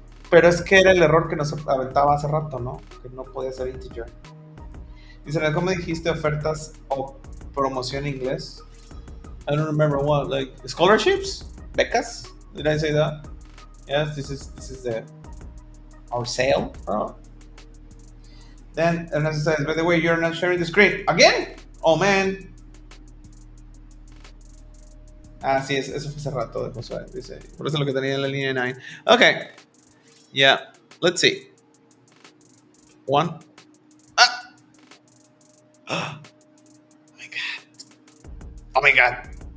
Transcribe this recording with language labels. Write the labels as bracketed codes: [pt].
[es] Pero es que era el error que nos aventaba hace rato, ¿no? Que no podía ser integer. Dice, ¿cómo dijiste ofertas o promoción en inglés? [en] I don't remember what, like scholarships, becas. Did I say that? Yes, this is our sale. Oh. Then Ernesto says, by the way, you're not sharing the screen again. Oh man. [es] Ah, sí, eso fue hace rato de Josué. Dice, por eso es lo que tenía en la línea 9. [en] Okay. Yeah. Let's see. 1. Ah. Oh my god. Oh my god.